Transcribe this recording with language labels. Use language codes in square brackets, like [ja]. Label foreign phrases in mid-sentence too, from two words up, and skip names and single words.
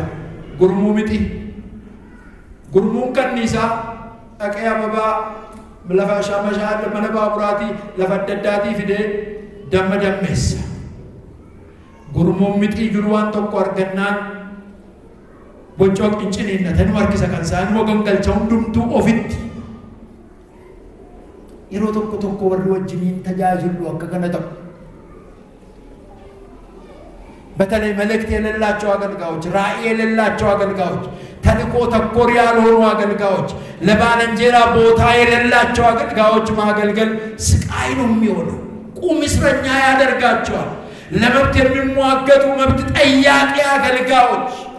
[om] Gurmuu mixii gurmuun kanniisaa dhaqee ababaa lafa shamashaa mana baaburaatii lafa adda addaatii fidee damma dammeessa. Gurmuun mixii jiru waan tokko argannaan boccoo qinciniinnatan harkisa kan isaan mogongalcha hundumtuu ofitti yeroo tokko tokko warri wajjiniin tajaajilu akka kana ta'u [am] በተለይ መልእክት የሌላቸው አገልጋዮች ራእይ የሌላቸው አገልጋዮች ተልእኮ ተኮር ያልሆኑ አገልጋዮች ለባልንጀራ ቦታ የሌላቸው አገልጋዮች ማገልገል ስቃይ ነው የሚሆነው። ቁም እስረኛ ያደርጋቸዋል። ለመብት የሚሟገቱ መብት ጠያቂ አገልጋዮች